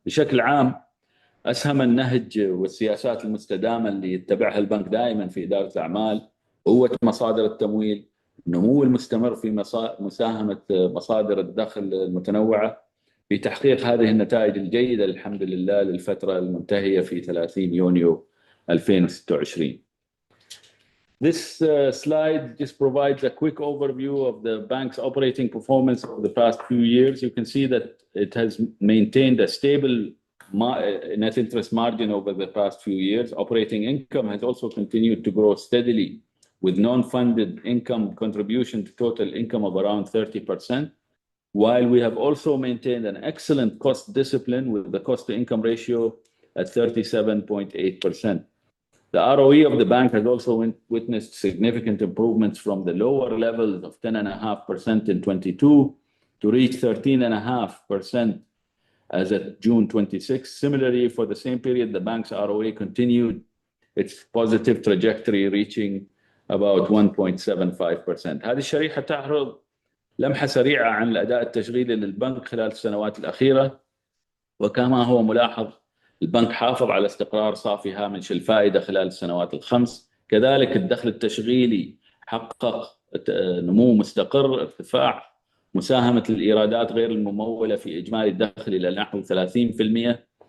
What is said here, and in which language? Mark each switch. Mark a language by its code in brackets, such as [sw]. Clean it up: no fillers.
[ar] بشكل عام أسهم النهج والسياسات المستدامة اللي يتبعها البنك دائما في إدارة الأعمال، قوة مصادر التمويل، النمو المستمر في مساهمة مصادر الدخل المتنوعة في تحقيق هذه النتائج الجيدة الحمد لله للفترة المنتهية في 30 يونيو 2026. [en] This slide just provides a quick overview of the bank's operating performance over the past few years. You can see that it has maintained a stable net interest margin over the past few years. Operating income has also continued to grow steadily, with non-funded income contribution to total income of around 30%, while we have also maintained an excellent cost discipline with the cost-to-income ratio at 37.8%. The ROE of the bank has also witnessed significant improvements from the lower levels of 10.5% in 22 to reach 13.5% as of June 26. Similarly, for the same period, the bank's ROA continued its positive trajectory, reaching about 1.75%. [ar] هذه الشريحة تعرض لمحة سريعة عن الأداء التشغيلي للبنك خلال السنوات الأخيرة. وكما هو ملاحظ، البنك حافظ على استقرار صافي هامش الفائدة خلال السنوات الخمس. كذلك الدخل التشغيلي حقق نمو مستقر، ارتفاع مساهمة الإيرادات غير الممولة في إجمالي الدخل إلى نحو 30%.